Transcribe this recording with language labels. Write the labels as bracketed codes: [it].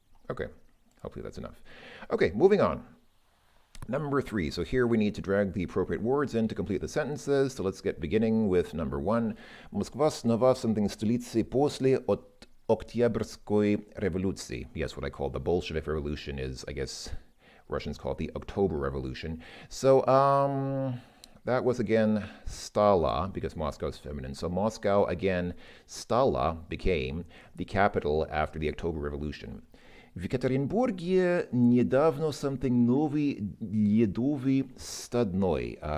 [en] Okay, hopefully that's enough. Okay, moving on. Number 3. So here we need to drag the appropriate words in to complete the sentences. So let's get beginning with number 1. [ru] Москва снова something столицей после от Октябрьской революции. [en] Yes, what I call the Bolshevik Revolution is, I guess, Russians call it the October Revolution. So, that was again Stala, because Moscow is feminine. So Moscow, again, Stala became the capital after the October Revolution. [ru] В Екатеринбурге недавно something новый ледовый стадной.